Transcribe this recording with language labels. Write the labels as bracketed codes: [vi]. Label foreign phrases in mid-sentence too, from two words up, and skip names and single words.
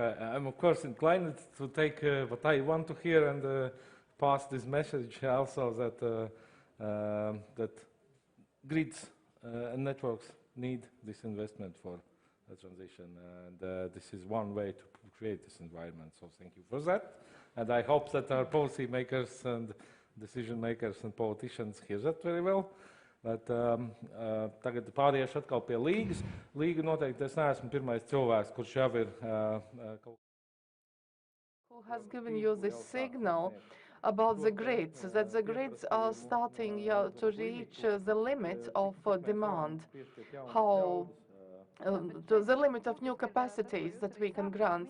[en] I'm of course inclined to take what I want to hear and pass this message also that that grids and networks need this investment for the transition, and this is one way to create this environment. So thank you for that, and I hope that our policy makers and decision makers and politicians hear that very well. [lv] Bet tagad pāriešu atkal pie Līgas. Līga noteikti es neesmu pirmais cilvēks, kurš jau ir [en] who has given you this signal about the grids, that the grids are starting to reach the limit of demand, to the limit of new capacities that we can grant.